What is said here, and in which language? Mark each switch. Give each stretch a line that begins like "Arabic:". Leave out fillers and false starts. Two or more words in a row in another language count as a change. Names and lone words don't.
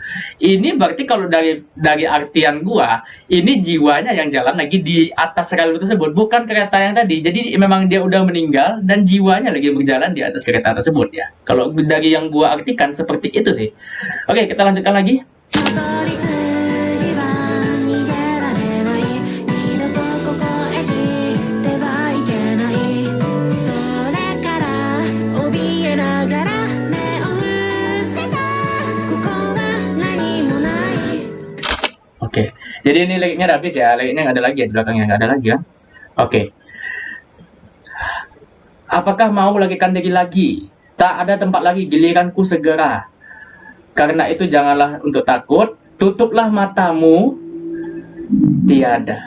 Indonesian: Ini berarti kalau dari artian gua, ini jiwanya yang jalan lagi di atas rel tersebut, bukan kereta yang tadi. Jadi memang dia udah meninggal dan jiwanya lagi berjalan di atas kereta tersebut ya. Kalau dari yang gua artikan seperti itu sih. Oke, kita lanjutkan lagi.
Japanese: たどり着きは逃げられない二度とここへ散ってはいけないそれから怯えながら目を伏せたここは何もない
Indonesian: Oke, jadi ini liriknya udah habis ya. Liriknya nggak ada lagi ya di belakangnya, nggak ada lagi kan? Oke. Apakah mau lagikan diri lagi? Tak ada tempat lagi, giliranku segera. Karena itu janganlah untuk takut, tutuplah matamu, tiada.